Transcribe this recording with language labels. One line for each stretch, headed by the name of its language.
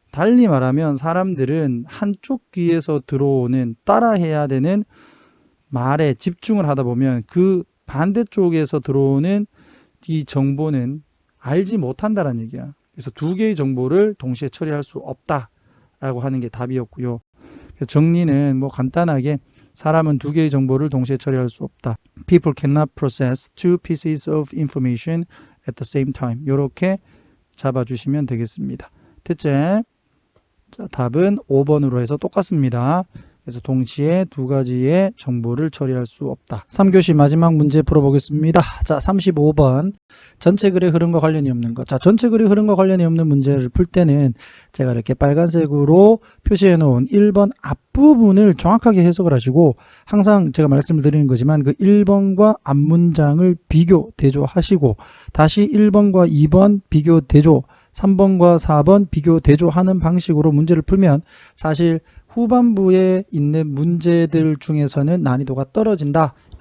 Korean: 달리 말하면 사람들은 한쪽 귀에서 들어오는 따라해야 되는 말에 집중을 하다 보면 그 반대쪽에서 들어오는 이 정보는 알지 못한다는 얘기야. 그래서 두 개의 정보를 동시에 처리할 수 없다라고 하는 게 답이었고요. 정리는 뭐 간단하게 사람은 두 개의 정보를 동시에 처리할 수 없다.
English: People cannot process two pieces of information at the same time.
Korean: 이렇게 잡아주시면 되겠습니다. 됐지? 자, 답은 5번으로 해서 똑같습니다. 그래서 동시에 두 가지의 정보를 처리할 수 없다. 3교시 마지막 문제 풀어보겠습니다. 자, 35번. 전체 글의 흐름과 관련이 없는 것. 자, 전체 글의 흐름과 관련이 없는 문제를 풀 때는 제가 이렇게 빨간색으로 표시해 놓은 1번 앞부분을 정확하게 해석을 하시고, 항상 제가 말씀을 드리는 거지만 그 1번과 앞문장을 비교, 대조하시고, 다시 1번과 2번 비교, 대조, 3번과 4번 비교, 대조하는 방식으로 문제를 풀면 사실 후반부에 있는 문제들 중에서는 난이도가 떨어진다.